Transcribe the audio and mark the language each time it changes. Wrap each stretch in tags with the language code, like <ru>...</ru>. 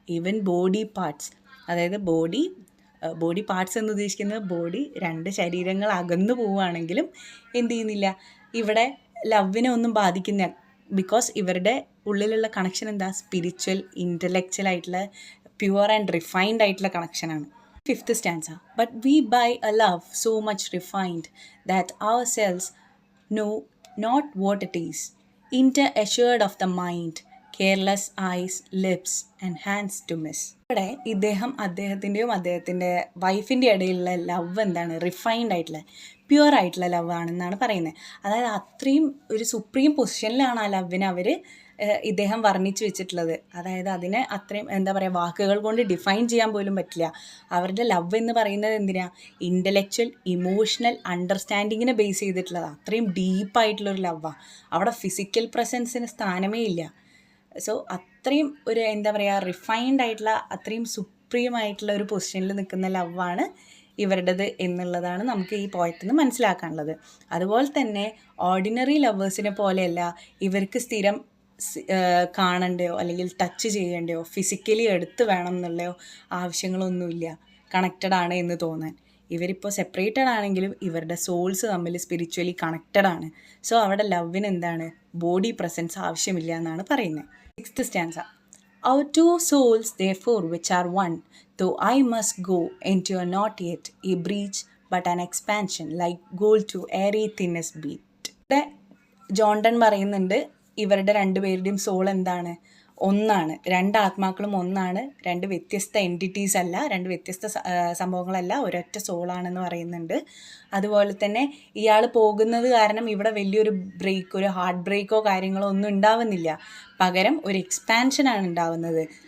<ml>Even body parts, അതായത് body parts എന്ന് ഉദ്ദേശിക്കുന്നത് ബോഡി, രണ്ട് ശരീരങ്ങൾ അകന്നു പോവുകയാണെങ്കിലും എന്ത് ചെയ്യുന്നില്ല, ഇവിടെ ലവിനെ ഒന്നും ബാധിക്കുന്ന, ബിക്കോസ് ഇവരുടെ ഉള്ളിലുള്ള കണക്ഷൻ എന്താ, സ്പിരിച്വൽ ഇൻ്റലക്ച്വൽ ആയിട്ടുള്ള പ്യുവർ ആൻഡ് റിഫൈൻഡ് ആയിട്ടുള്ള കണക്ഷനാണ്.</ml> <en>5th stanza. But we by a love so much refined that ourselves know not what it is, inter-assured of the mind, careless eyes, lips and hands to miss.</en> <ml>ഇവിടെ അദ്ദേഹത്തിൻ്റെയും അദ്ദേഹത്തിൻ്റെ വൈഫിൻ്റെ ഇടയിലുള്ള love എന്താണ്, refined ആയിട്ടുള്ള pure ആയിട്ടുള്ള love ആണെന്നാണ് പറയുന്നത്. അതായത് അത്രയും ഒരു സുപ്രീം പൊസിഷനിലാണ് ആ ലവിനെ അവർ ഇദ്ദേഹം വർണ്ണിച്ച് വെച്ചിട്ടുള്ളത്. അതായത് അതിനെ അത്രയും എന്താ പറയുക, വാക്കുകൾ കൊണ്ട് ഡിഫൈൻ ചെയ്യാൻ പോലും പറ്റില്ല. അവരുടെ ലവ് എന്ന് പറയുന്നത് എന്തിനാ, ഇൻ്റലക്ച്വൽ ഇമോഷണൽ അണ്ടർസ്റ്റാൻഡിങ്ങിനെ ബേസ് ചെയ്തിട്ടുള്ളത്. അത്രയും ഡീപ്പായിട്ടുള്ളൊരു ലവാണ്. അവിടെ ഫിസിക്കൽ പ്രസൻസിന് സ്ഥാനമേ ഇല്ല. സോ അത്രയും ഒരു എന്താ പറയുക, റിഫൈൻഡ് ആയിട്ടുള്ള അത്രയും സുപ്രീം ആയിട്ടുള്ള ഒരു പൊസിഷനിൽ നിൽക്കുന്ന ലവാണ് ഇവരുടേത് എന്നുള്ളതാണ് നമുക്ക് ഈ പോയത്തിൽ നിന്ന് മനസ്സിലാക്കാനുള്ളത്. അതുപോലെ തന്നെ ഓർഡിനറി ലവേഴ്സിനെ പോലെയല്ല ഇവർക്ക് സ്ഥിരം കാണണ്ടയോ അല്ലെങ്കിൽ ടച്ച് ചെയ്യേണ്ടയോ ഫിസിക്കലി എടുത്ത് വേണം എന്നുള്ളയോ ആവശ്യങ്ങളൊന്നുമില്ല കണക്റ്റഡ് ആണ് എന്ന് തോന്നാൻ. ഇവരിപ്പോൾ സെപ്പറേറ്റഡ് ആണെങ്കിലും ഇവരുടെ സോൾസ് തമ്മിൽ സ്പിരിച്വലി കണക്റ്റഡ് ആണ്. സോ അവിടെ ലവിന് എന്താണ് ബോഡി പ്രസൻസ് ആവശ്യമില്ല എന്നാണ് പറയുന്നത്.</ml> <en>6th stanza. Our two souls therefore which are one, though I must go into a not yet a breach but an expansion like gold to airy thinnest beat.</en> <ml>ഇവിടെ ജോണ്ടൺ പറയുന്നുണ്ട് ഇവരുടെ രണ്ടുപേരുടെയും soul എന്താണ് ഒന്നാണ്, രണ്ട് ആത്മാക്കളും ഒന്നാണ്, രണ്ട് വ്യത്യസ്ത എൻറ്റിറ്റീസ് അല്ല, രണ്ട് വ്യത്യസ്ത സംഭവങ്ങളല്ല, ഒരൊറ്റ സോളാണെന്ന് പറയുന്നുണ്ട്. അതുപോലെ തന്നെ ഇയാൾ പോകുന്നത് കാരണം ഇവിടെ വലിയൊരു ബ്രേക്ക്, ഒരു ഹാർട്ട് ബ്രേക്കോ കാര്യങ്ങളോ ഒന്നും ഉണ്ടാവുന്നില്ല, പകരം ഒരു എക്സ്പാൻഷനാണ് ഉണ്ടാവുന്നത്.</ml>